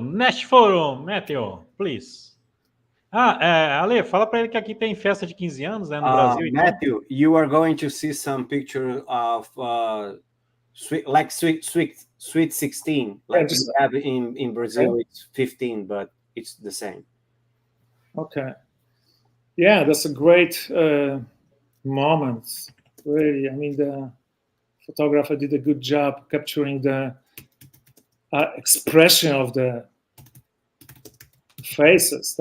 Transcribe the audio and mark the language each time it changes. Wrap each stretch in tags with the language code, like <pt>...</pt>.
<en>Next Forum, Matthew, please.</en> <pt>Ale, fala para ele que aqui tem festa de 15 anos, né, no Brasil. Então.</pt> <en>Matthew, you are going to see some pictures of sweet 16, like you have in Brazil. It's 15, but it's the same. Okay. Yeah, that's a great moment. Really, I mean, the photographer did a good job capturing the expression of the faces.</en>